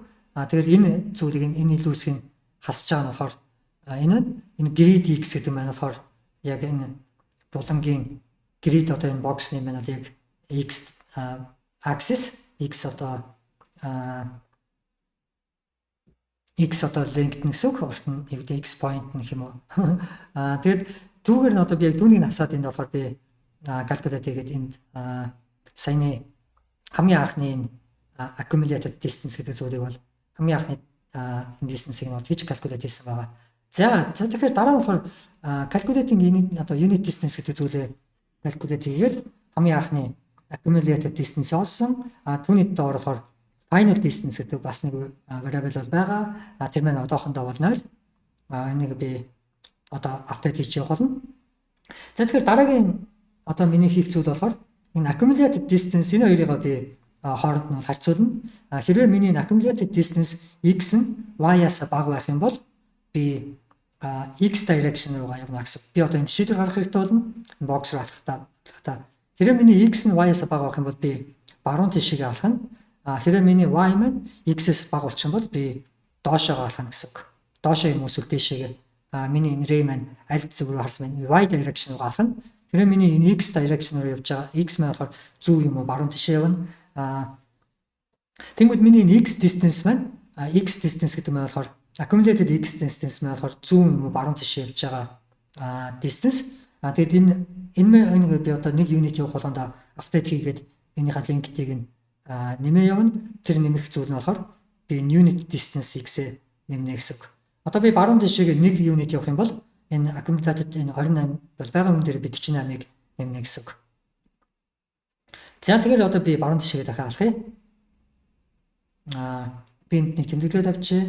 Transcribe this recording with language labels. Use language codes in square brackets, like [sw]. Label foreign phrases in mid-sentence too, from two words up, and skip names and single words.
[mn] Тэгэхээр энэ зүйлийг энэ илүү хэсгийг хасж байгаа нь болохоор энэ [en] grid x [mn] гэдэг маань болохоор яг энэ булангийн grid одоо энэ боксны маань бол яг [en] x axis x [mn] одоо length гэсэн үг. Урт нь яг [en] x point [mn] гэх юм уу. Тэгээд түүгээр нь одоо би яг түүнийг насаад энд болохоор би calculate хийгээд энд саяны хамгийн анхны энэ [en] accumulated distance [mn] гэдэг зүйлийг бол хамгийн анхны энэ distance-ийг нь бол хийж calculate хийсэн байгаа. За тэгэхээр дараа нь болохоор [en] calculating unit distance [mn] гэдэг зүйлээ calculate хийгээд хамгийн анхны [en] accumulated distance [mn] олсон. Түүний доор болохоор [en] final distance [mn] гэдэг бас нэг variable бол байгаа. Тэр маань одоохондоо бол 0. Энийг би одоо update хийж явах болно. За тэгэхээр дараагийн одоо миний хийх зүйл болохоор энэ [en] accumulated distance [mn] энэ хоёрыг би хооронд нь харьцуулна. Хэрвээ миний [en] accumulated distance x [mn] нь y-аас бага байх юм бол би [en] x direction [mn] руугаа явна гэсэн. Би одоо энэ шийдвэр гаргах хэрэгтэй болно. Бокс руу алхахдаа. Хэрвээ миний x нь y-аас бага байх юм бол би баруун тишээ алхах нь. Хэрвээ миний y маань x-ээс бага болчих юм бол би доошоо алхах гэсэн үг. Доошоо юм эсвэл дээшээгээ миний энэ ray маань аль зүг рүү харсан байна. [en] Y direction [mn] руу алхах нь. Хэрвээ миний энэ [en] x direction [mn] руу явж байгаа x маань болохоор зөв юм уу баруун тишээ явна. Тэнгүүд миний энэ [en] x distance [mn] маань [en] x distance [mn] гэдэг нь болохоор [en] accumulated x distance [mn] маань болохоор зөв юм уу баруун тишээ явж байгаа distance. Тэгээд энэ би одоо нэг unit явах болгонд update хийгээд энийхээ length-ийг нь нэмээ явна. Тэр нэмэх зүйл нь болохоор би [en] unit distance x- [mn] ээ нэмнэ гэсэн үг. Одоо би баруун тишээгээ нэг unit явах юм бол энэ accumulated энэ 28 бол байгаа хүн дээр би 48-ыг нэмнэ гэсэн үг. За тэгэхээр одоо би баруун тишээгээ дахиад алхая. Би энд нэг тэмдэглээд авчи.